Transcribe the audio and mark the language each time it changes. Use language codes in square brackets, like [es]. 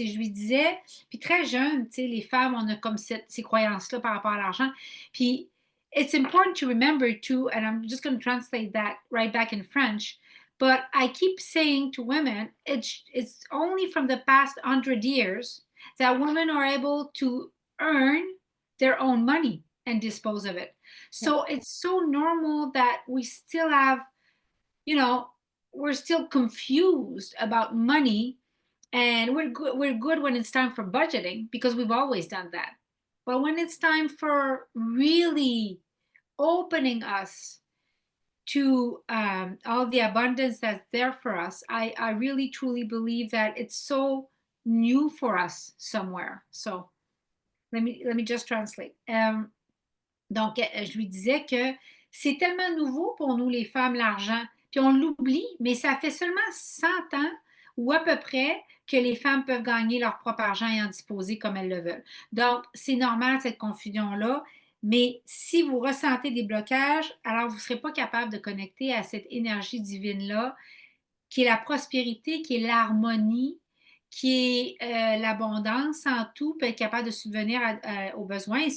[fr] Et je lui disais, puis très jeune, tu sais, les femmes, on a comme ces croyances-là par rapport à l'argent. [en] Puis, it's important to remember too, and I'm just going to translate that right back in French. But I keep saying to women, it's only from the past 100 years that women are able to earn their own money and dispose of it. Yeah. So it's so normal that we still have, we're still confused about money, and we're good when it's time for budgeting because we've always done that. But when it's time for really opening us to all the abundance that's there for us, I really truly believe that it's so new for us somewhere. So let me just translate. [fr] Donc, je lui disais que c'est tellement nouveau pour nous, les femmes, l'argent. Puis on l'oublie, mais ça fait seulement 100 ans ou à peu près que les femmes peuvent gagner leur propre argent et en disposer comme elles le veulent. Donc, c'est normal cette confusion-là, mais si vous ressentez des blocages, alors vous ne serez pas capable de connecter à cette énergie divine-là qui est la prospérité, qui est l'harmonie, qui est l'abondance en tout, peut être capable de subvenir aux besoins.